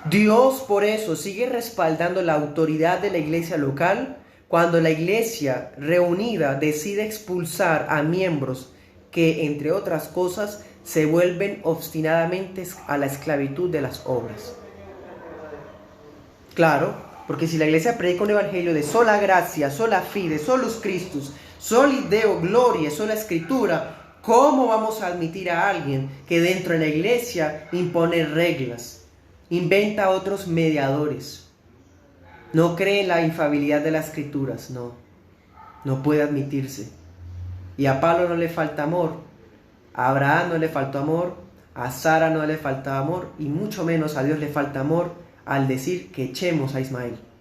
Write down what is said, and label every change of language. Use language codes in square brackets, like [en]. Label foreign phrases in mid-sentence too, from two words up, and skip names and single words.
[es] Dios por eso sigue respaldando la autoridad de la iglesia local cuando la iglesia reunida decide expulsar a miembros que, entre otras cosas, se vuelven obstinadamente a la esclavitud de las obras. Claro, porque si la iglesia predica un evangelio de sola gracia, [la] sola fide, solus Christus, soli Deo gloria, [es] sola escritura, ¿cómo vamos a admitir a alguien que dentro de la iglesia impone reglas, inventa otros mediadores, no cree en la infalibilidad de las escrituras? No puede admitirse. Y a Pablo no le falta amor, a Abraham no le faltó amor, a Sara no le falta amor, y mucho menos a Dios le falta amor al decir que echemos a Ismael.